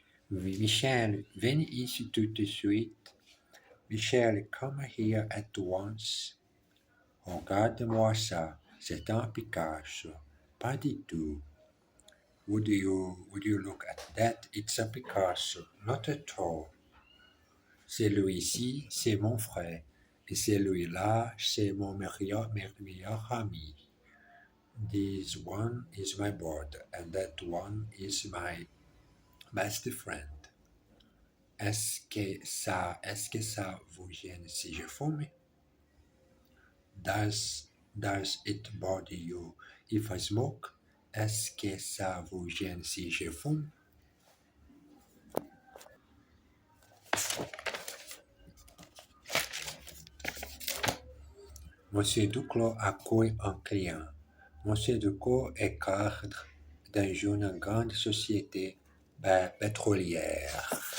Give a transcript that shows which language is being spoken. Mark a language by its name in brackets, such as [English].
[French] Michel, viens ici tout de suite. [English] Michel, come here at once. [French] Regarde-moi ça, c'est un Picasso. Pas du tout. [English] Would you look at that? It's a Picasso. Not at all. [French] Celui-ci, c'est mon frère. Et celui-là, c'est mon meilleur ami. [English] This one is my brother, and that one is my best friend. [French] Est-ce que ça vous gêne si je fume? [English] Does it bother you if I smoke? [French] Est-ce que ça vous gêne si je fume? Monsieur Duclos accueille un client. Monsieur Duclos est cadre dans une grande société pétrolière.